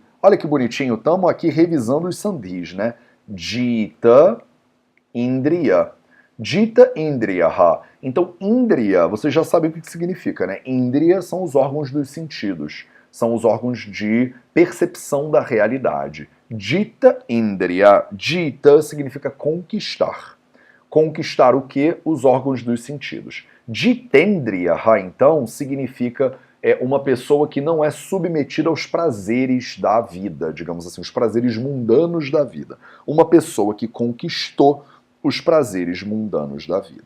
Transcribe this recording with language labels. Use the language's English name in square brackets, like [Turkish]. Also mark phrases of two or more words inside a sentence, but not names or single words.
[Portuguese] Olha que bonitinho, estamos aqui revisando os sandhis, né? [Sanskrit] Jita, Indriya. Jita, Indriyaha. [Portuguese] Então, Indriya, vocês já sabem o que significa, né? Indriya são os órgãos dos sentidos. São os órgãos de percepção da realidade. [Sanskrit] Jita, Indriya. [Portuguese] Jita significa conquistar. Conquistar o quê? Os órgãos dos sentidos. Jitendriyaha, então, significa uma pessoa que não é submetida aos prazeres da vida, digamos assim, os prazeres mundanos da vida. Uma pessoa que conquistou os prazeres mundanos da vida.